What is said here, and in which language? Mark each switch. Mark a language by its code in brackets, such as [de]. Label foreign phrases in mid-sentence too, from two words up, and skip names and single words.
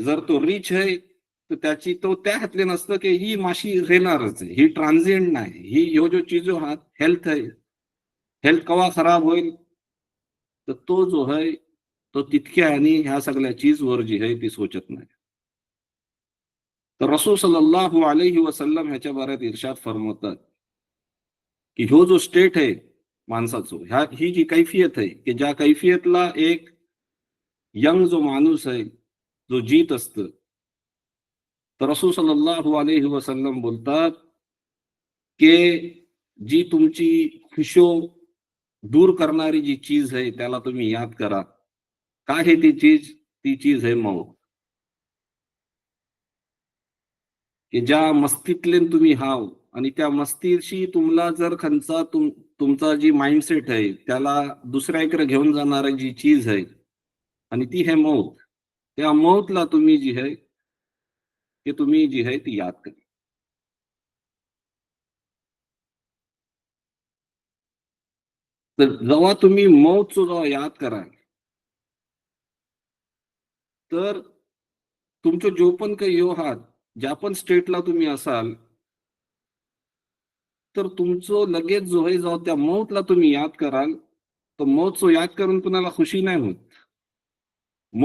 [mr] जर तो रिच आहे तर त्याची तो त्या हातले नसतं की ही माशी राहणारच आहे, ही ट्रान्झिएंट नाही. ही ह्यो जो चीजो हा हेल्थ आहे, हेल्थ कवा खराब होईल तर तो जो आहे तो तितक्या आणि ह्या सगळ्या चीजवर जी आहे ती सोचत नाही. तर रसूल [ar] صلى الله عليه وسلم [mr] ह्याच्या बाऱ्यात इर्शाद फरमावतात की ह्यो जो स्टेट आहे माणसाचो, ही जी कैफियत आहे की ज्या कैफियतला एक यंग जो माणूस आहे जो जीत असतं, तर रसूल [ar] صلى الله عليه وسلم [mr] बोलतात की जी तुमची खुशो दूर करणारी जी चीज आहे त्याला तुम्ही याद करा. काय आहे ती चीज? ती चीज आहे मौत. की ज्या मस्तीतले तुम्ही हाव आणि त्या मस्तीशी तुम्हाला जर खंचा तुमचा जी माइंडसेट आहे त्याला दुसऱ्या इकडे घेऊन जाणारी जी चीज आहे आणि ती है मौत. त्या मौतला तुम्ही जी आहे की तुम्ही जी आहे ती याद करा. तर जेव्हा तुम्ही मौतचं जेव्हा याद कराल तर तुमचं जो पण काही यो आहात, ज्या पण स्टेटला तुम्ही असाल, तर तुमचं लगेच जो आहे जेव्हा त्या मौतला तुम्ही याद कराल, तर मौतचं याद करून कुणाला खुशी नाही होत.